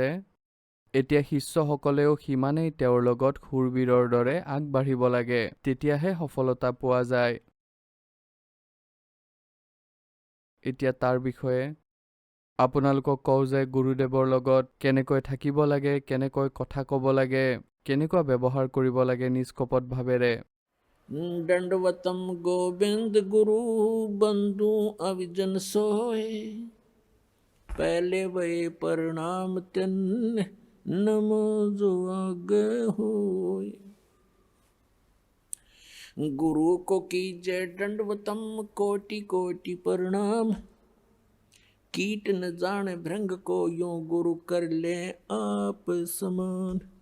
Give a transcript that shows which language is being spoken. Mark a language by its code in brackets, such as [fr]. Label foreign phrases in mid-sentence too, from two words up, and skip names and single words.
[as] এতিয়া শিষ্যসকলেও সিমানেই তেওঁৰ লগত শূৰবীৰৰ দৰে আগবাঢ়িব লাগে, তেতিয়াহে সফলতা পোৱা যায়। এতিয়া তাৰ বিষয়ে আপোনালোকক কওঁ যে গুৰুদেৱৰ লগত কেনেকৈ থাকিব লাগে, কেনেকৈ কথা ক'ব লাগে, কেনেকুৱা ব্যৱহাৰ কৰিব লাগে নিষ্কপট ভাৱেৰে। [hi] दंडवतम गोविंद गुरु बंधु अविजन सोए, पहले वे प्रणाम तिन नमो जो आगे होए। गुरु को कीजय दंडवतम कोटि कोटि प्रणाम, कीट न जाने भृंग को यूं गुरु कर ले आप समान।